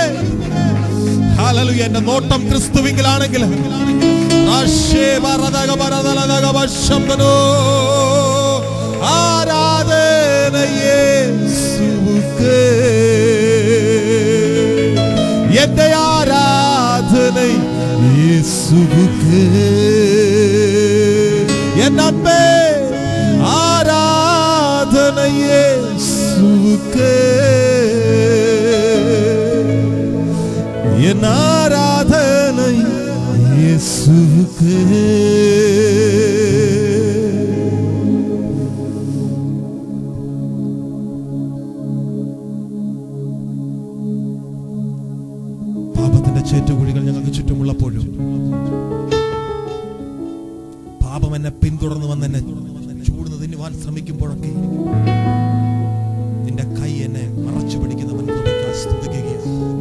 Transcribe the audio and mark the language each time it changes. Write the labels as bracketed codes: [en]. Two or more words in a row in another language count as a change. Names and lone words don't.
[ml] ഹല്ലേലൂയ എന്റെ നോട്ടം ക്രിസ്തുവിങ്കലാണെങ്കിൽ ആരാധനയെ സുഖേ എന്റെ ആരാധന യേശുവേ [ta] என் அம்மே ஆராதனை யேசுவே இயேசுவுக்கே என் ஆராதனை இயேசுவுக்கே. [ml] പാപത്തിന്റെ ചേറ്റുകുഴികൾ ഞങ്ങൾക്ക് ചുറ്റുമുള്ളപ്പോഴും പാപം എന്നെ പിന്തുടർന്ന് വന്ന് എന്നെ ചൂടുന്ന് തിന്നുവാൻ ശ്രമിക്കുമ്പോഴൊക്കെ നിന്റെ കൈ എന്നെ മറച്ചു പിടിക്കുന്നവൻ സ്തുതിക്കുകയാണ്.